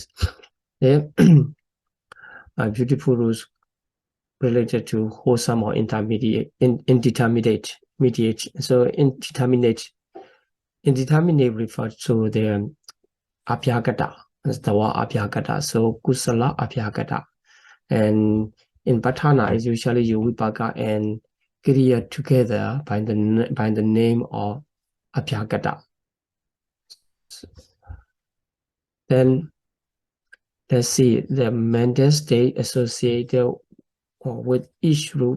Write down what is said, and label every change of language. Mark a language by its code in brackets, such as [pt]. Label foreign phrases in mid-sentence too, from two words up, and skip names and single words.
[en] Then beautiful rules related to wholesome or indeterminate. So indeterminate refers to the abhyagata. That's the word abhyagata. So [pi] kusala abhyagata. [en] And in Bhatana, it's usually you vipaka and kriya together by the name of abhyagata. Then let's see the mental state associated with each root.